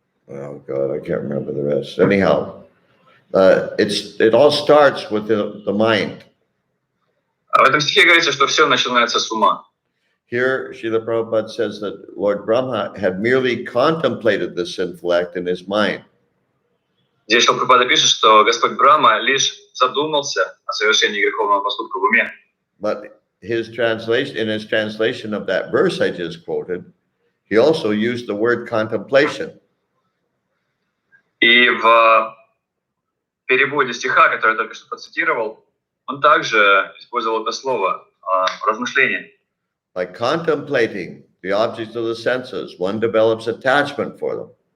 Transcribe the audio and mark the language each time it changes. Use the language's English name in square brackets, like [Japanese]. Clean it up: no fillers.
[English] Oh God, I can't remember the rest. Anyhow, it all starts with the mind. [Russian] А в этом стихе говорится, что все начинается с ума. [English] Here, Srila Prabhupada says that Lord Brahma had merely contemplated the sinful act in his mind. [Russian] Здесь Прабхупада пишет, что Господь Брахма лишь задумался о совершении греховного поступка в уме. [English] But in his translation of that verse I just quoted, he also used the word contemplation. [Russian] И в переводе стиха, который я только что процитировал, он также использовал это слово размышление. [English] By contemplating the objects of the senses, one develops attachment for them.